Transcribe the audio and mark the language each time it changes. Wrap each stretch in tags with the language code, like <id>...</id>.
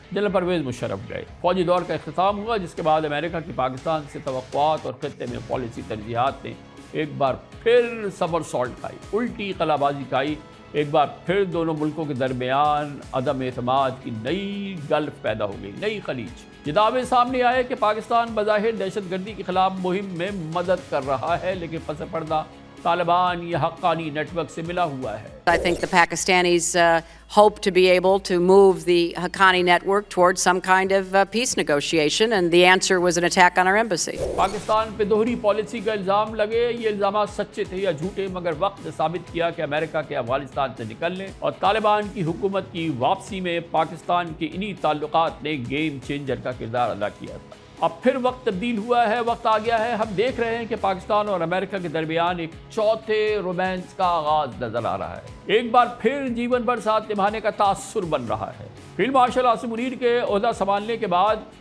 <ur>General Pervez Musharraf گئے. فوجی دور کا اختتام ہوا جس کے بعد امریکہ کی پاکستان سے توقعات اور خطے میں پالیسی ترجیحات نے ایک بار پھر سمر سالٹ کھائی، الٹی قلابازی کھائی. ایک بار پھر دونوں ملکوں کے درمیان عدم اعتماد کی نئی گلف پیدا ہو گئی، نئی خلیج. یہ دعوے سامنے آئے کہ پاکستان بظاہر دہشت گردی کے خلاف مہم میں مدد کر رہا ہے، لیکن پس پردہ طالبان یا حقانی نیٹ ورک سے ملا ہوا ہے.</ur> <en>I think the Pakistanis hope to be able to move the Haqqani network towards some kind of peace negotiation, and the answer was an attack on our embassy.</en> <ur>Pakistan پہ دوہری پالیسی کا الزام لگے. یہ الزامات سچے تھے یا جھوٹے، مگر وقت نے ثابت کیا کہ امریکہ کے افغانستان سے نکلنے اور طالبان کی حکومت کی واپسی میں پاکستان کے انہی تعلقات نے گیم چینجر کا کردار ادا کیا تھا. اب پھر وقت تبدیل ہوا ہے، وقت آ گیا ہے، ہم دیکھ رہے ہیں کہ پاکستان اور امریکہ کے درمیان ایک چوتھے رومانس کا آغاز نظر آ رہا ہے۔ ایک بار پھر جیون بھر ساتھ نبھانے کا تاثر بن رہا ہے۔ فیلڈ مارشل عاصم منیر کے عہدہ سنبھالنے کے بعد</ur>